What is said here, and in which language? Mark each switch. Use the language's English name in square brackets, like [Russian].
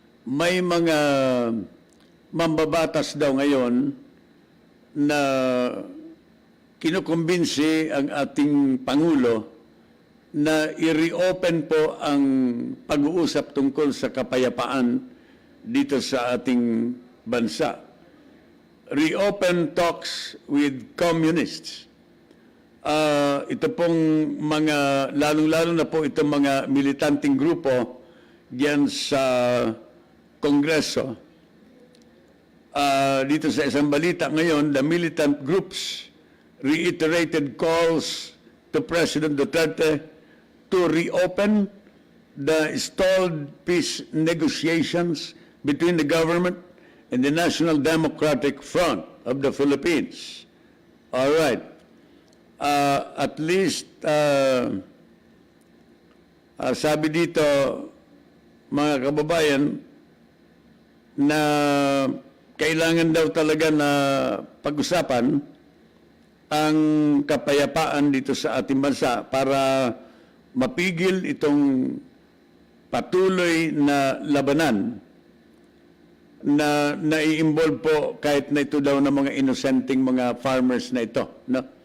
[Filipino] May mga mambabatas daw ngayon na kinukumbinsi ang ating Pangulo na i-reopen po ang pag-uusap tungkol sa kapayapaan dito sa ating bansa. [English] Reopen talks with communists. [Filipino] Ito pong mga, lalong-lalo na po itong mga militanteng grupo diyan sa Kongreso. Dito sa isang balita ngayon, [English] the militant groups reiterated calls to President Duterte to reopen the stalled peace negotiations between the government and the National Democratic Front of the Philippines. All right. [Filipino] At least, sabi dito, mga kababayan, na kailangan daw talaga na pag-usapan ang kapayapaan dito sa ating bansa para mapigil itong patuloy na labanan na nai-involve po kahit na ito daw ng mga inosenteng mga farmers na ito. No?